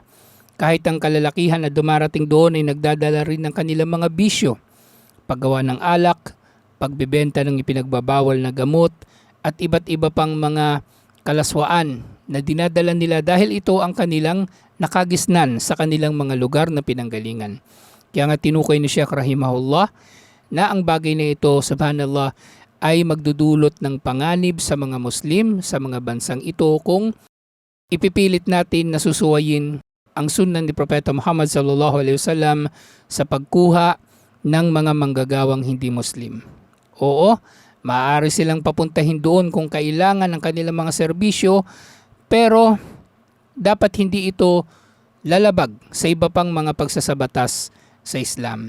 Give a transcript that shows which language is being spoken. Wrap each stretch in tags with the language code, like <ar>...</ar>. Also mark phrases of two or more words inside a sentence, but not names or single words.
<tl>Kahit ang kalalakihan na dumarating doon ay nagdadala rin ng kanilang mga bisyo, paggawa ng alak, pagbebenta ng ipinagbabawal na gamot at iba't iba pang mga kalaswaan na dinadala nila dahil ito ang kanilang nakagisnan sa kanilang mga lugar na pinanggalingan. Kaya nga tinukoy ni Sheikh rahimahullah na ang bagay na ito, subhanallah, ay magdudulot ng panganib sa mga Muslim sa mga bansang ito kung ipipilit natin na susuwayin ang sunnah ni Propeta Muhammad</tl> <ar>صلى الله عليه وسلم</ar> <tl>sa pagkuha ng mga manggagawang hindi Muslim. Oo, maaari silang papuntahin doon kung kailangan ng kanilang mga serbisyo, pero dapat hindi ito lalabag sa iba pang mga pagsasabatas sa Islam.</tl>